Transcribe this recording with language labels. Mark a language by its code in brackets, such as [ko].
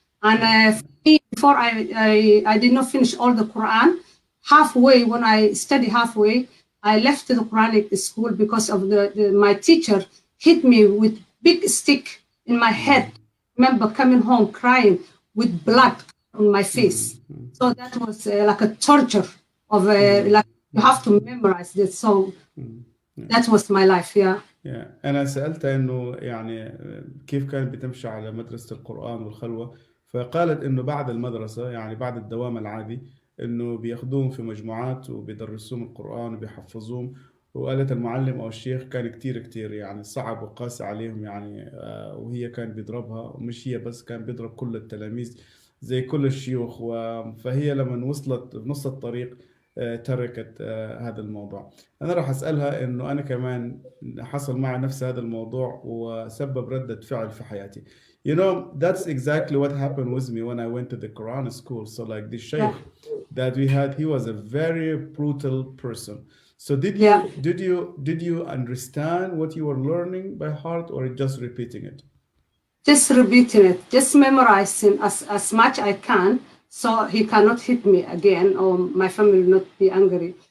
[en] And for me, before I did not finish all the Quran, halfway, when I studied halfway, I left the Quranic school because of my teacher hit me with big stick in my head. I remember coming home crying with blood on my face. So that was like a torture of like you have to memorize this. So that was my life. Yeah. [ar] أنا سألتها إنه يعني كيف كانت بتمشي على مدرسة القرآن والخلوة، فقالت إنه بعد المدرسة يعني بعد الدوام العادي إنه بياخدوهم في مجموعات وبيدرسوهم القرآن وبيحفظوهم. وقالت المعلم أو الشيخ كان كتير يعني صعب وقاسي عليهم يعني، وهي كان بيضربها، ومش هي بس، كان بيضرب كل التلاميذ زي كل الشيوخ. فهي لما وصلت بنص الطريق تركت هذا الموضوع. أنا راح أسألها إنه أنا كمان حصل معي نفس هذا الموضوع وسبب ردة فعل في حياتي. [en] That's exactly what happened with me when I went to the Quran school. So like the sheikh that we had, he was a very brutal person. So did you understand what you were learning by heart, or just repeating it? Just repeating it, just memorizing as much I can, so he cannot hit me again, or my family will not be angry.